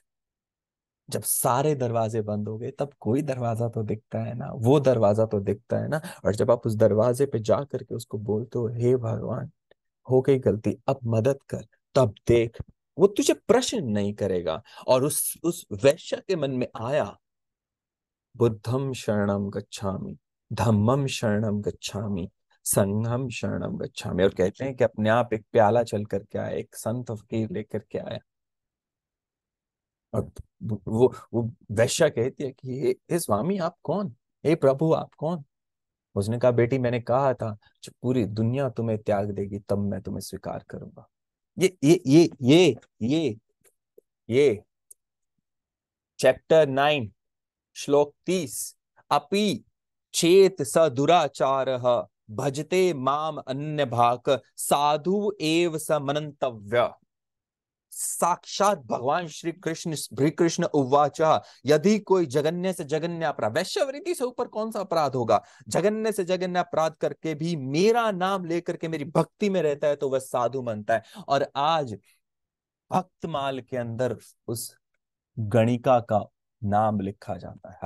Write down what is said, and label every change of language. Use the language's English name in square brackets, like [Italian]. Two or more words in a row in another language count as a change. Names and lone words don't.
[Hindi] जब सारे दरवाजे बंद हो गए तब कोई दरवाजा तो दिखता है ना, वो दरवाजा तो दिखता है ना। और जब आप उस दरवाजे पे जा करके उसको बोलते हो, हे भगवान हो गई गलती अब मदद कर, तब देख वो तुझे प्रश्न नहीं करेगा। और उस वैश्य के मन में आया [Pali] बुद्धम शरणम गच्छामि, धम्मम शरणम गच्छामि, संघम शरणम गच्छामि। [Hindi] और कहते हैं कि अपने आप एक प्याला चल करके आया, एक संत फकीर लेकर के आया। और वो वैश्या कहती है कि हे स्वामी आप कौन, हे प्रभु आप कौन। उसने कहा बेटी मैंने कहा था जब पूरी दुनिया तुम्हें त्याग देगी तब मैं तुम्हें स्वीकार करूंगा। ये ये चैप्टर 9 श्लोक 30। [Sanskrit] अपि चेत स दुराचारः भजते माम अन्य भाक साधु एव स मनंतव्य। [Hindi] साक्षात भगवान श्री कृष्ण उवाच यदि कोई जघन्य से जघन्य अपराध, वैश्यवृत्ति से ऊपर कौन सा अपराध होगा, जघन्य से जघन्य अपराध करके भी मेरा नाम लेकर के मेरी भक्ति में रहता है तो वह साधु बनता है। और आज भक्तमाल के अंदर उस गणिका का नाम लिखा जाता है।